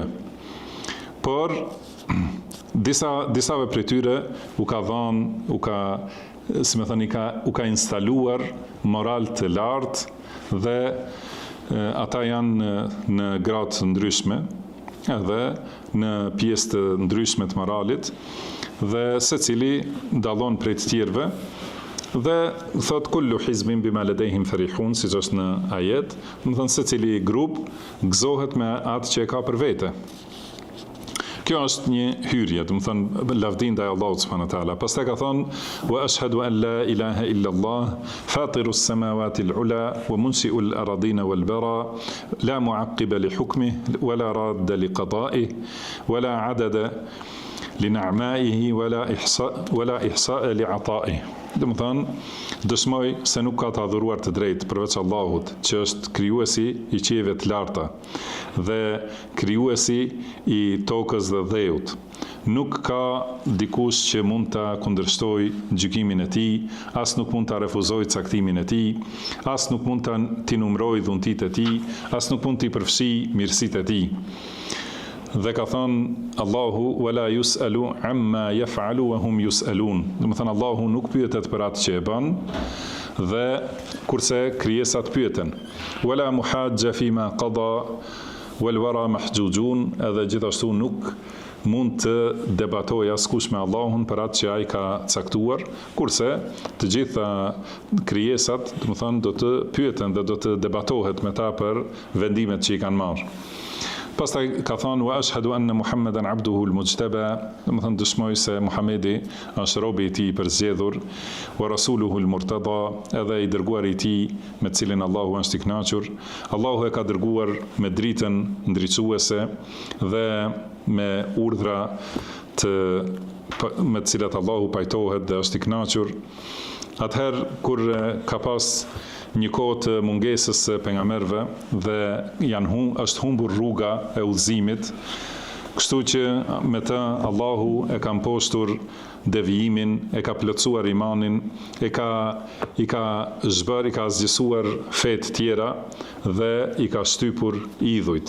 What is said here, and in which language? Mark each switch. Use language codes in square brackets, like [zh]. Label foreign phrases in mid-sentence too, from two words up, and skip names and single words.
[sq] Por disave prej tyre u ka dhënë, si më thënë, u ka instaluar moral të lartë dhe ata janë në gradë të ndryshme edhe në pjesë të ndryshme të moralit dhe secili dallon prej të tjerëve dhe thot [ar] كل حزب بما لديهم فرحون, [sq] siç është në ajet, do të thënë secili grup gëzohet me atë që e ka për vete. Kjo është një hyrje, do të thënë lavdin ndaj Allahut [ar] سبحانه وتعالى. [sq] Pastaj ka thonë [ar] وأشهد أن لا إله إلا الله فاطر السماوات العلى ومنشئ الأرضين والثرى لا معقب لحكمه ولا راد لقضائه ولا عدد لنعمائه ولا إحصاء لعطائه. [sq] Do të thënë dëshmoj se nuk ka të adhuruar të drejtë përveç Allahut, që është krijuesi i qiejve të larta dhe krijuesi i tokës dhe dheut. Nuk ka dikush që mund ta kundërshtojë gjykimin e tij, as nuk mund ta refuzojë caktimin e tij, as nuk mund t'i numërojë dhuntitë e tij, as nuk mund t'i përfshijë mirësitë e tij. Dhe ka thënë Allahu [ar] ولا يسأل عما يفعل وهم يسألون. [sq] Do të thënë Allahu nuk pyetet për atë që e bën dhe kurse krijesat pyeten. [ar] ولا محاجة فيما قضى والورى محجوجون, [sq] edhe gjithashtu nuk mund të debatojë askush me Allahun për atë që ai ka caktuar, kurse të gjitha krijesat, do të thënë, do të pyeten dhe do të debatohet me ta për vendimet që i kanë marrë. Pastaj ka thënë [ar] وأشهد أن محمدا عبده المجتبى, [sq] do të thënë dëshmoj se Muhamedi është robi i tij i përzgjedhur, [ar] ورسوله المرتضى, [sq] edhe i dërguari i tij me të cilin Allahu është i kënaqur. Allahu e ka dërguar me dritën ndriçuese dhe me urdhra me të cilat Allahu pajtohet dhe është i kënaqur. Atëherë kur ka pas një kohë të mungesës së pejgamberëve dhe është humbur rruga e udhëzimit, kështu që me të Allahu e ka mposhtur devijimin, e ka plotësuar imanin, i ka zgjësuar fetë tjera dhe i ka shtypur idhujt.